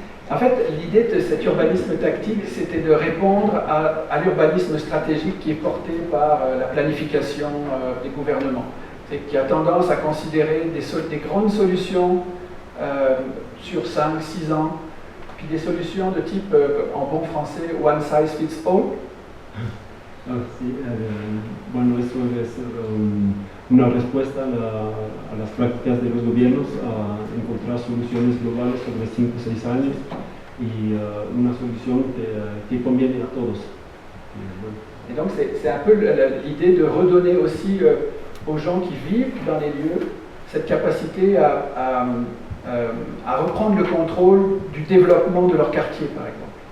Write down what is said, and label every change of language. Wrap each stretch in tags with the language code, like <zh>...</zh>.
<fr>En fait, l'idée de cet urbanisme tactique, c'était de répondre à l'urbanisme stratégique qui est porté par la planification des gouvernements, qui a tendance à considérer des grandes solutions sur 5-6 ans, puis des solutions de type, en bon français,</fr> <en>one size fits all.</en> <es>Sí, bueno, eso es una respuesta a las prácticas de los gobiernos a encontrar soluciones globales sobre 5 o 6 años y una solución que conviene a todos.</es> <fr>Et donc c'est un peu l'idée de redonner aussi aux gens qui vivent dans les lieux cette capacité à reprendre le contrôle du développement de leur quartier, par exemple.</fr>